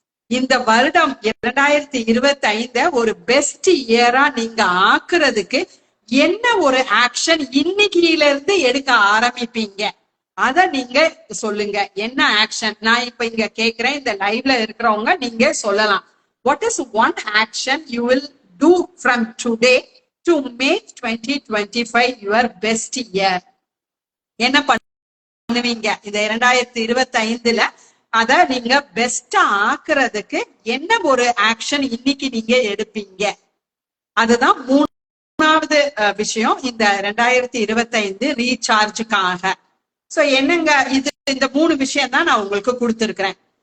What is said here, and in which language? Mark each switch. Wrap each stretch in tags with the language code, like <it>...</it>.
<ta>இந்த வருடம் 2025 ஒரு பெஸ்ட் இயரா நீங்க ஆக்குறதுக்கு என்ன ஒரு ஆக்ஷன் இன்னைக்குல இருந்து எடுக்க ஆரம்பிப்பீங்க, அத நீங்க சொல்லுங்க. என்ன ஆக்ஷன் நான் இப்ப இங்க கேக்குறேன். இந்த லைவ்ல இருக்கிறவங்க நீங்க சொல்லலாம்.</ta> <en>What is one action you will do from today to make 2025 your best year?</en> <ta>என்ன பண்ணுவீங்க இந்த 2025ல? அத நீங்க பெஸ்டா ஆக்குறதுக்கு என்ன ஒரு ஆக்ஷன் இன்னைக்கு நீங்க எடுப்பீங்க? அதுதான் மூணாவது விஷயம் இந்த 2025 ரீசார்ஜுக்காக. சோ என்னங்க இது, இந்த 3 விஷயம் தான் நான் உங்களுக்கு கொடுத்திருக்கிறேன்.</ta>